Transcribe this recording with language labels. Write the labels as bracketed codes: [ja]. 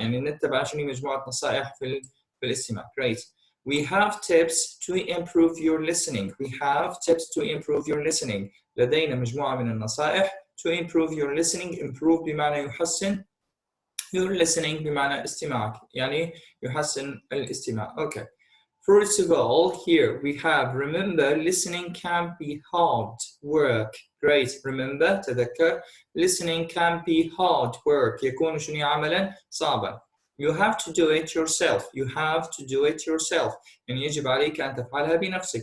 [ar] يعني نتبع شنو مجموعة نصائح في الاستماع. [en] Great. We have tips to improve your listening. [ar] لدينا مجموعة من النصائح [en] to improve your listening. [ar] improve بمعنى يحسن. [en] your listening [ar] بمعنى استماعك. يعني يحسن الاستماع. Okay. [en] First of all, here we have remember listening can be hard work. Great. Remember [ar] تذكر [en] listening can be hard work. [ar] يكون شنو عملا صعبا. [en] You have to do it yourself. [ar] يعني يجب عليك أن تفعلها بنفسك.